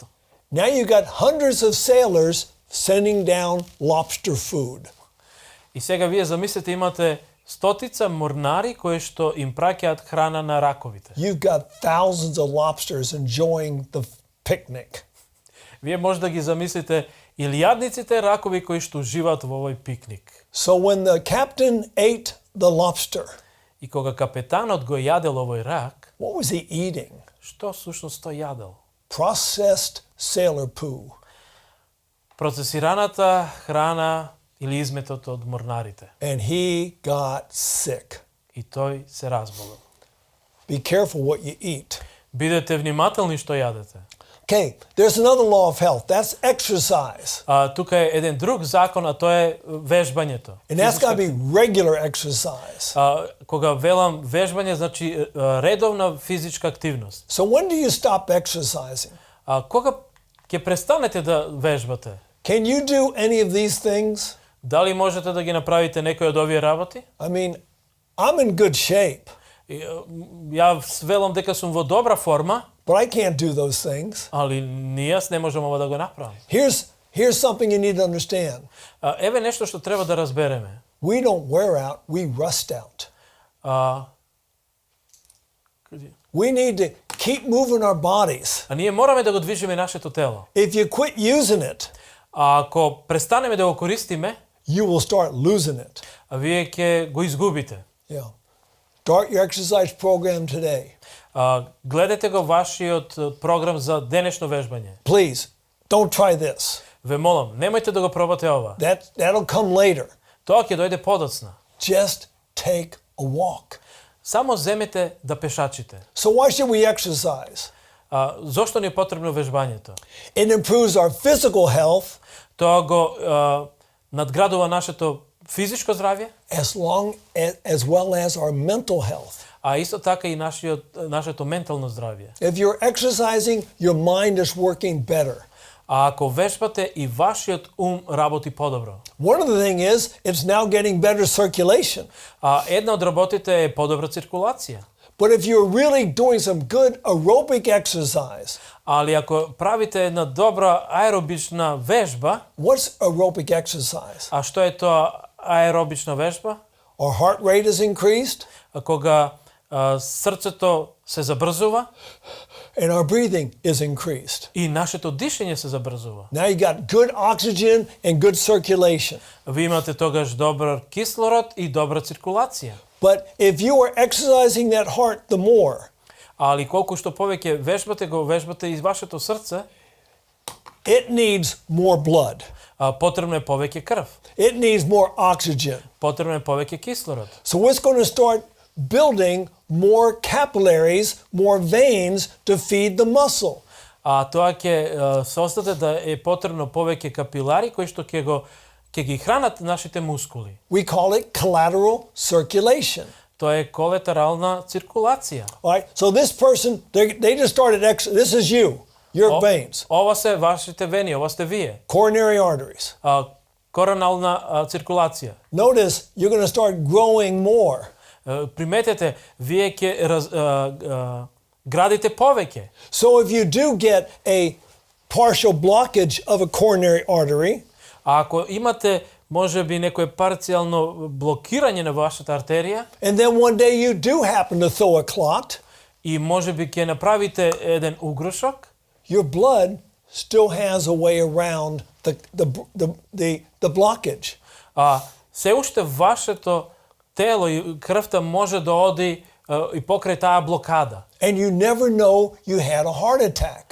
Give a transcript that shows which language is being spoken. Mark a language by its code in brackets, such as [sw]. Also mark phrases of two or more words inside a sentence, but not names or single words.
[en] Now you got hundreds of sailors sending down lobster food. [mk] И сега вие замислете имате стотица морнари кои што им праќаат храна на раковите. [en] You've got thousands of lobsters enjoying the picnic. [mk] Вие може да ги замислите илјадниците ракови кои што живеат во овој пикник. [en] So when the captain ate the lobster, [mk] И кога капетанот го јадел овој рак, [en] what was he eating? [mk] што всушност тој јадел? [en] Processed sailor poo. [mk] Процесираната храна или изметот од морнарите. [en] And he got sick. [mk] И тој се разболел. [en] Be careful what you eat. [mk] Бидете внимателни што јадете. [en] Okay, there's another law of health. That's exercise. [mk] Тука е еден друг закон, а тоа е вежбањето. [en] And that's got to be regular exercise. [mk] Кога велам вежбање, значи редовна физичка активност. [en] So when do you stop exercising? [mk] Кога ќе престанете да вежбате? [en] Can you do any of these things? [mk] Дали можете да ги направите некои од овие работи? [en] I mean, I'm in good shape, [mk] Ја велам дека сум во добра форма, [en] but I can't do those things. [mk] али јас не можам ова да го направам. [en] Here's something you need to understand. [mk] Еве нешто што треба да разбереме. [en] We don't wear out, we rust out. We need to keep moving our bodies. [mk] Ние мораме да го движиме нашето тело. [en] If you quit using it, [mk] Ако престанеме да го користиме, [en] you will start losing it. [mk] вие ќе го изгубите. [en] Yeah. Start your exercise program today. [mk] Гледајте го вашиот програм за денешно вежбање. [en] Please, don't try this. [mk] Ве молам, немојте да го пробате ова. [en] That'll come later. [mk] Тоа ќе дојде подоцна. [en] Just take a walk. [mk] Само земете да пешачите. [en] So why should we exercise? [mk] Зошто ни е потребно вежбањето? [en] It improves our physical health [mk] Тоа го надградува нашето физичко здравје, [en] as well as our mental health. [mk] а исто така и нашето ментално здравје. [en] If you're exercising, your mind is working better. [mk] А ако вежбате и вашиот ум работи подобро. [en] One of the thing is, it's now getting better circulation. [mk] Една од работите е подобра циркулација. [en] But if you're really doing some good aerobic exercise, [mk] Али ако правите една добра аеробична вежба, [en] what's aerobic exercise? [mk] а што е тоа аеробична вежба? [en] Our heart rate is increased [mk] Кога срцето се забрзува [en] and our breathing is increased. [mk] и нашето дишење се забрзува. [en] Now you got good oxygen and good circulation. [mk] Ви имате тогаш добар кислород и добра циркулација. [en] But if you are exercising that heart the more, [mk] Али колку што повеќе вежбате и вашето срце, [en] it needs more blood. [mk] Потребно е повеќе крв. [en] It needs more oxygen. [mk] Потребно е повеќе кислород. [en] So it's going to start building more capillaries, more veins to feed the muscle. [mk] Тоа ќе создаде да е потребно повеќе капилари кои што ќе ги хранат нашите мускули. [en] We call it collateral circulation. [mk] Тоа е колатерална циркулација. [en] All right. So this person, they just started. This is you, your veins, [mk] Ова се вашите вени, ова сте вие. [en] coronary arteries. [mk] Коронална циркулација. [en] Notice you're going to start growing more. [mk] Приметете, вие ќе градите повеќе. [en] So if you do get a partial blockage of a coronary artery, [mk] А ако имате можеби некое парцијално блокирање на вашата артерија [en] and then one day you do happen to throw a clot, [mk] и можеби ќе направите еден угрошок, [en] your blood still has a way around the blockage. [mk] се уште вашето тело и крвта може да оди и покрај таа блокада. [en] And you never know you had a heart attack.